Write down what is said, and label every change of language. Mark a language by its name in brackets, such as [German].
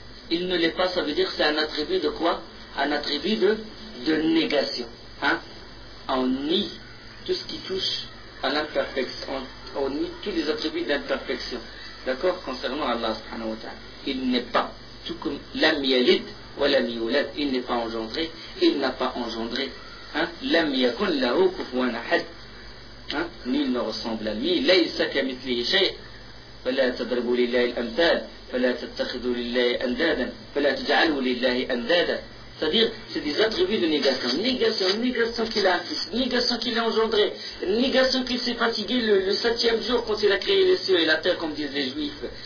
[French] Il ne l'est pas, ça veut dire que c'est un attribut de quoi? Un attribut de négation. Hein? On nie tout ce qui touche à l'imperfection. On nie tous les attributs de l'imperfection. D'accord? Concernant Allah subhanahu wa ta'ala. Il n'est pas. Tout comme [Arabic] l'am yalid ou l'am yulad. [French] Il n'est pas engendré. Il n'a pas engendré. [Arabic] لم يكن له كفوا احد نيل نغصنب لمي ليس كمثله شيء فلا تضربوا لله الامثال فلا تتخذوا لله اندادا فلا تجعلوا لله اندادا [French] C'est-à-dire, c'est des attributs de négation. Négation, négation qu'il a fait, négation qu'il a engendré, négation qu'il s'est fatigué le septième jour quand il a créé les cieux et la terre, comme disent les juifs.